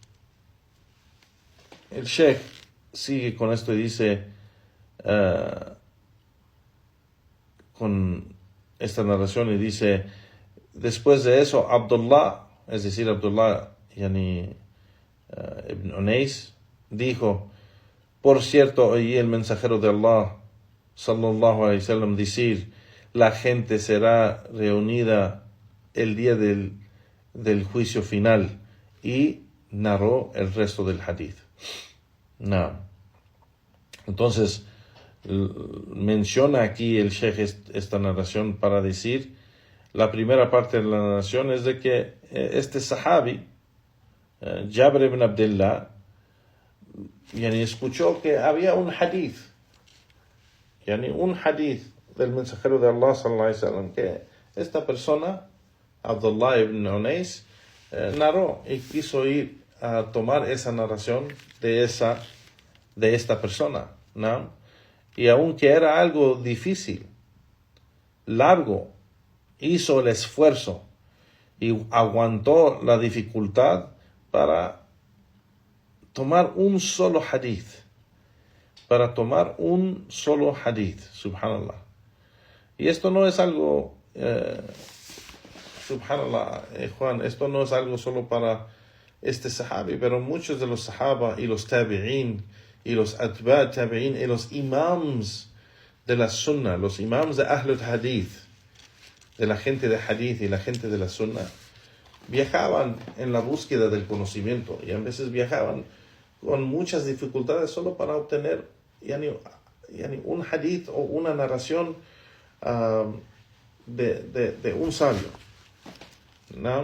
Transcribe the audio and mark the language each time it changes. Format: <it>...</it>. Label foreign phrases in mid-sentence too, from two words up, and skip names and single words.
<es>El Sheikh sigue con esto y dice, con esta narración, y dice: después de eso, Abdullah, es decir, Abdullah ibn Unais, dijo: por cierto, oí el mensajero de Allah</es> <ar>صلى الله عليه وسلم</ar> <es>decir: la gente será reunida el día del juicio final, y narró el resto del hadith. No. Entonces menciona aquí el Sheikh esta narración para decir: la primera parte de la narración es de que este sahabi, Jabir ibn Abdullah, escuchó que había un hadith, un hadith del mensajero de Allah</es> <ar>صلى الله عليه وسلم,</ar> <es>que esta persona, Abdullah ibn Unais, narró, y quiso ir a tomar esa narración de esta persona, ¿no? Y aunque era algo difícil, largo, hizo el esfuerzo y aguantó la dificultad para tomar un solo hadith. Subhanallah. Y esto no es algo, subhanallah, Juan, esto no es algo solo para este sahabi, pero muchos de los sahaba y los tabi'in y los</es> <ar>أتباع التابعين</ar> <es>y los imams de la sunnah, los imams de</es> <ar>أهل الحديث,</ar> <es>de la gente de Hadith y la gente de la sunnah, viajaban en la búsqueda del conocimiento y a veces viajaban con muchas dificultades solo para obtener un hadith o una narración de un sabio, ¿no?</es>